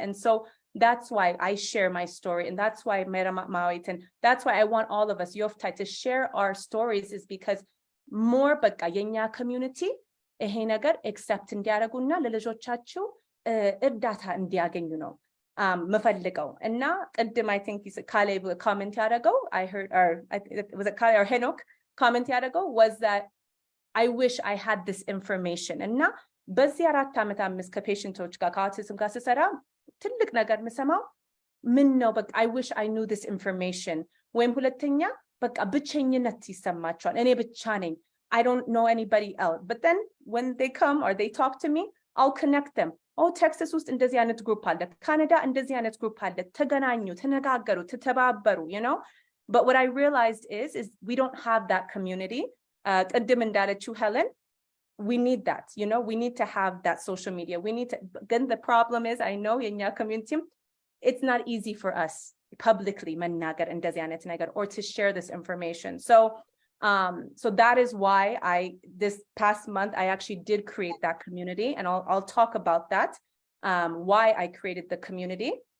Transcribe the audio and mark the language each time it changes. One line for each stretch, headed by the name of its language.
English: And so that's why I share my story. And that's why and that's why I want all of us, Yoftahe, to share our stories, is because more community accept
Amharic: እንዲያደርጉና ለልጆቻቸው እርዳታ እንዲያገኙ ነው መፈልገው። እና ቅድም
English: I think Caleb comment
Amharic: ያደረገው,
English: I heard, or was it Caleb or Henok comment ያደረገው, was that I wish I had this information.
Amharic: እና በዚህ 4 ዓመት 5 ከፔሽንቶች ጋር ከአውቲዝም ጋር ስሰራ ትልቅ ነገር የምሰማው ምን ነው፣ በቃ
English: I wish I knew this information።
Amharic: ወይም ሁለተኛ በቃ ብቸኝነት ይሰማቸዋል፣ እኔ ብቻ ነኝ,
English: I don't know anybody else. But then when they come or they talk to me, I'll connect them.
Amharic: Oh, Texas ውስጥ እንደዚህ አይነት ግሩፕ አለ፣ ካናዳ እንደዚህ አይነት ግሩፕ አለ፣ ተገናኙ፣ ተነጋገሩ፣ ተተባበሩ,
English: But what I realized is we don't have that community.
Amharic: ቅድም እንዳለችው
English: Helen, we need that, we need to have that social media. We need to, then the problem is, I know in your community, it's not easy for us publicly
Amharic: መናገር እንደዚህ አይነት ነገር
English: or to share this information. So that is why this past month, I actually did create that community, and I'll talk about that, why I created the community.